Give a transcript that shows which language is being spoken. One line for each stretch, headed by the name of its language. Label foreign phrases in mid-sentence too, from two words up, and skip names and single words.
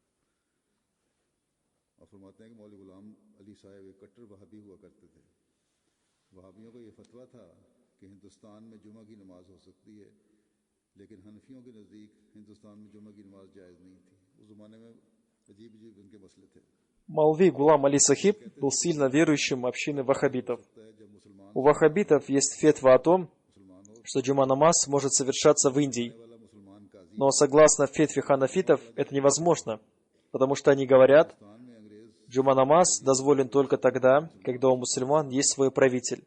Urdu: اور فرماتے ہیں کہ مولوی غلام علی صاحب ایک کٹر وہابی ہوا کرتے تھے. وہابیوں کا یہ فتویٰ تھا کہ ہندوستان میں جمعہ کی نماز ہو سکتی ہے، لیکن حنفیوں کے نزدیک ہندوستان میں جمعہ کی نماز جائز نہیں تھی. اس زمانے میں عجیب عجیب ان کے مسئلے تھے.
Russian: Маулви Гулам Али Сахиб был сильно верующим общины ваххабитов. У ваххабитов есть фетва о том, что джума намаз может совершаться в Индии. Но согласно фетве ханафитов, это невозможно, потому что они говорят, джума намаз дозволен только тогда, когда у мусульман есть свой правитель.